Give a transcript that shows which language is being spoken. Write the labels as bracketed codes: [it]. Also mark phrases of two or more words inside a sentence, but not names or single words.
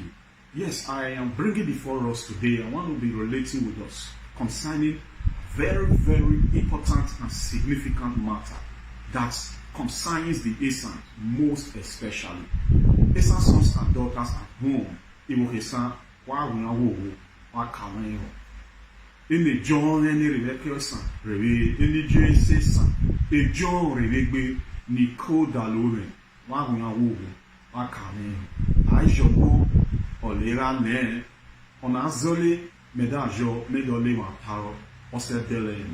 [en] Yes, I am bringing before us today, I want to be relating with us concerning very, very important and significant matter that concerns the Esan most especially. [ish] Esan [en] sons and daughters at home, [ish] Ewo Esan, Ene John ene rebe Esan, rebe ene Jesse Esan, e John rebe Nico Daloren, Ajomo, Olera ne, Onazole, Medajo, Medole Maparo, Osedelena.